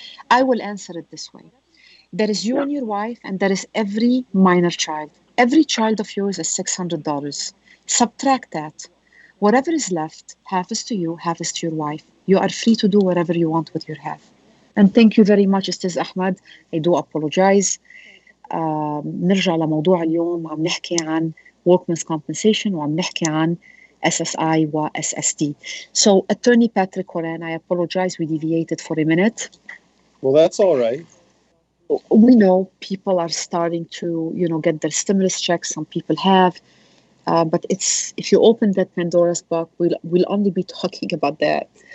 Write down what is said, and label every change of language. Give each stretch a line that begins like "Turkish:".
English: I will answer it this way. There is you and your wife, and there is every minor child. Every child of yours is $600. Subtract that. Whatever is left, half is to you, half is to your wife. You are free to do whatever you want with your half. And thank you very much, Ustaz Ahmed. I do apologize.
Arabic: نرجع لموضوع اليوم. عم نحكي عن workman's compensation وعم نحكي عن SSI و SSD.
English: So, Attorney Patrick Horan, I apologize. We deviated for a minute. Well, that's all right. We know people are starting to, get their stimulus checks. Some people have. But if you open that Pandora's box, we'll only be talking about that.